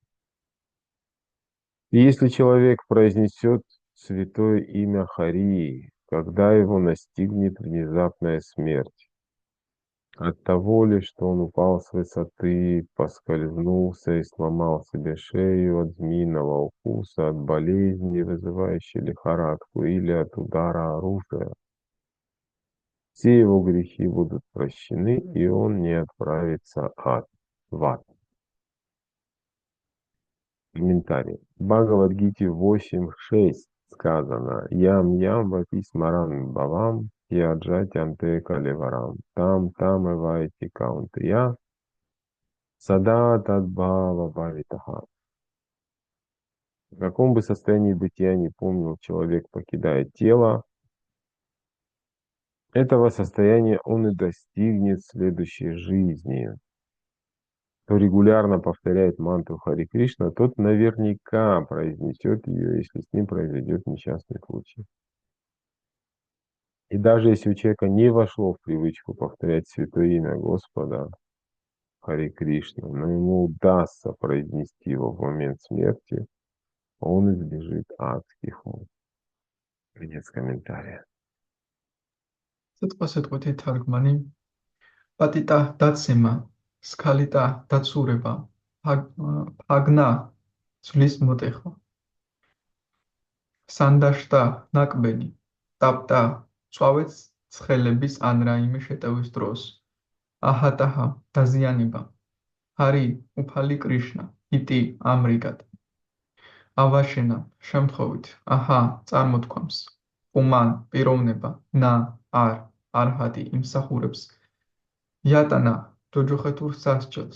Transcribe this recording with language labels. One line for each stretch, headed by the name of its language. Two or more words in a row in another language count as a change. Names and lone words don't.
Russian: И если человек произнесет святое имя Хари, когда его настигнет внезапная смерть, от того ли, что он упал с высоты, поскользнулся и сломал себе шею от змеиного укуса, от болезни, вызывающей лихорадку, или от удара оружия, все его грехи будут прощены, и он не отправится в ад. Комментарий. В Бхагавад-гите 8.6 сказано
Sanskrit: «यं यं वापि स्मरन् भावं त्यजति अन्ते कलेवरम् तं एवैति कौन्तेय सदा तद्भाव भावितः».
Russian: В каком бы состоянии бытия не помнил человек, покидая тело, этого состояния он и достигнет в следующей жизни. Кто регулярно повторяет мантру Хари Кришна, тот наверняка произнесет ее, если с ним произойдет несчастный случай. И даже если у человека не вошло в привычку повторять святое имя Господа Хари Кришна, но ему удастся произнести его в момент смерти, он избежит адских мук. Конец комментария.
Georgian: სიტყვასიტყვითი თარგმანი პატიტა დაცემა, სქალიტა დაცურება, ფაგნა ძვლის მოტეხა, სანდაშტა ნაკბენი, ტაპტა წვავეც ცხელების ან რაიმე შეტევის დროს, აჰატაჰა დაზიანება, ჰარი უფალი კრიშნა, იტი ამრიგად, ავაშენა შემთხვევით, აჰა წარმოთქვამს, უმან პიროვნება, ნა არ არჰატი იმსახურებს, იატანა ჯოჯოხეთურ სასჯელს.